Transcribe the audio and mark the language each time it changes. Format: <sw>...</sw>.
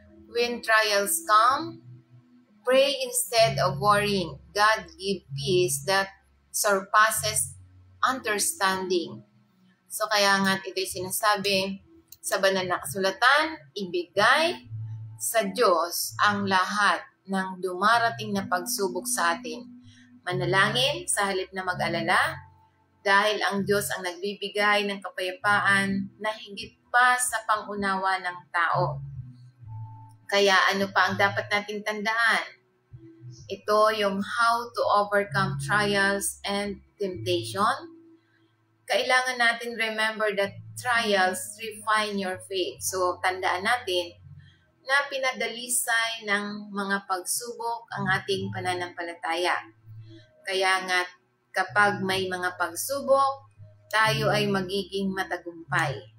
<en>When trials come, pray instead of worrying. God give peace that surpasses understanding.</en> <tl>So kaya nga't ito'y sinasabi sa banal na kasulatan, ibigay sa Diyos ang lahat ng dumarating na pagsubok sa atin. Manalangin sa halip na mag-alala, dahil ang Diyos ang nagbibigay ng kapayapaan na higit pa sa pangunawa ng tao. Kaya ano pa ang dapat nating tandaan? Ito yung</tl> <en>how to overcome trials and temptation.</en> <tl>Kailangan natin</tl> <en>remember that trials refine your faith.</en> <tl>So tandaan natin na pinadalisay ng mga pagsubok ang ating pananampalataya. Kaya nga kapag may mga pagsubok, tayo ay magiging matagumpay.</tl>